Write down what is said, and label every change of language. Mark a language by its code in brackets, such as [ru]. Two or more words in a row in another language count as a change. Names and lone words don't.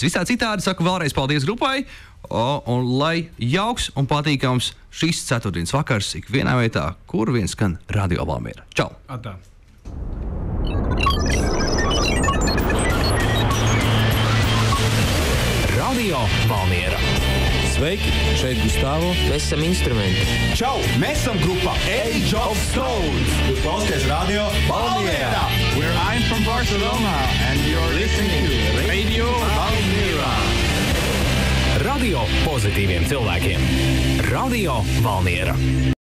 [lv] Visā citādi saku vēlreiz paldies grupai, un lai jauks un patīkams šis ceturtdienas vakars ikvienā vietā, kur vien skan Radio Valmiera. Čau! Atā. Radio Valmiera. Sveiki, šeit Gustavo. Mēs esam instrumenti. Čau! Mēs esam grupa Age of Stones. Jūs klausāties Radio Valmiera. [en] Where I'm from Barcelona and you're listening to Radio Valmiera. [lv] Radio pozitīviem cilvēkiem. Radio Valmiera.